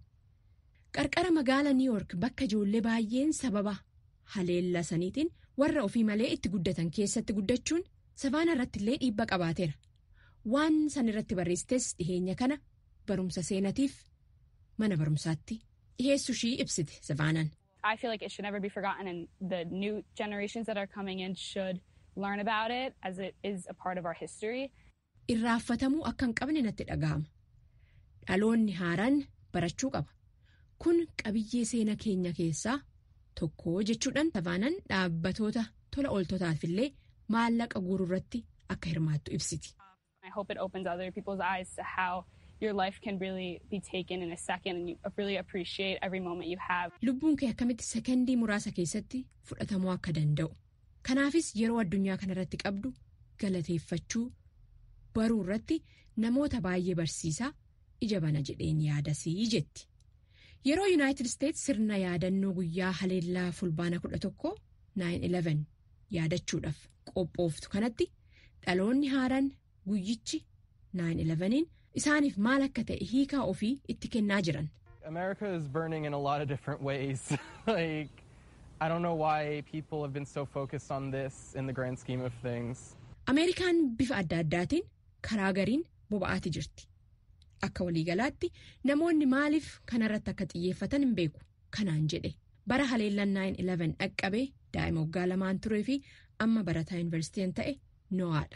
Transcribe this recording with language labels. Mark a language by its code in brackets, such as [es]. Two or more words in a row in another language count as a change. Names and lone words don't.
[om] Qarqara magaala Niiwuork bakka ijoollee baay'een sababa haleella saniitiin warra ofii malee itti guddatan keessatti guddachuun Savaanaa irratti illee dhiibbaa qabaateera. Waan san irratti barreessites dhiheenya kana barumsa seenatiif mana barumsaatti dhiheessu ishii ibsite Savaanaan. [en] I feel like it should never be forgotten, and the new generations that are coming in should learn about it as it is a part of our history. [om] Irraanfatamuu akka hin qabne natti dhaga'ama. Dhaloonni haaraan barachuu qaba. Kun qabiyyee seena keenya keessaa tokko jechuudhaan Savaanan dhaabbatoota tola ooltotaafillee maallaqa guuruu irratti akka hirmaattu ibsiti. [en] I hope it opens other people's eyes to how your life can really be taken in a second and you really appreciate every moment you have. [om] Lubbuun kee akkamitti sekondii muraasa keessatti fudhatamuu akka danda'u. Kanaafis yeroo addunyaa kanarratti qabdu galateeffachuu baruu irratti namoota baay'ee barsiisaa ija bana jedheen yaadasii jetti. Yeroo United States sirna yaadannoo guyyaa haleellaa fulbaana 11 9/11 yaadachuudhaaf qophooftu kanatti dhaloonni haaraan guyyichi 9/11 isaaniif maal akka ta'e hiikaa ofii itti kennaa jiran. [en] America is burning in a lot of different ways. Like, I don't know why people have been so focused on this in the grand scheme of things. [om] Ameerikaan bifa adda addaatiin karaa gariin boba'aati jirti. Akka waliigalaatti namoonni maaliif kanarratti akka xiyyeeffatan hin beeku. Kanaan jedhe bara haleellaan 9/11 dhaqqabee daa'ima waggaa 2 turee fi amma barataa yuunivarsiitiin ta'e Noaadha.